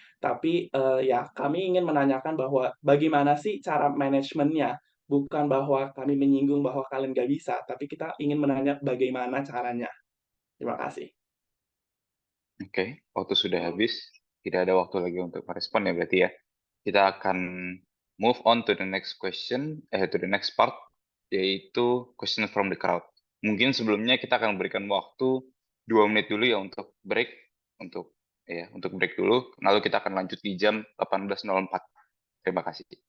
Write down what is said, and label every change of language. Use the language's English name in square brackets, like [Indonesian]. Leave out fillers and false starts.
[Indonesian] Tapi ya kami ingin menanyakan bahwa bagaimana sih cara manajemennya? Bukan bahwa kami menyinggung bahwa kalian nggak bisa, tapi kita ingin menanya bagaimana caranya. Terima kasih. Oke, waktu sudah habis. Tidak ada waktu lagi untuk merespon ya berarti ya. Kita akan [English] move on to the next question, to the next part, [Indonesian] yaitu [English] question from the crowd. [Indonesian] Mungkin sebelumnya kita akan berikan waktu 2 menit dulu ya untuk break, untuk break dulu. Lalu kita akan lanjut di jam 18.04. Terima kasih.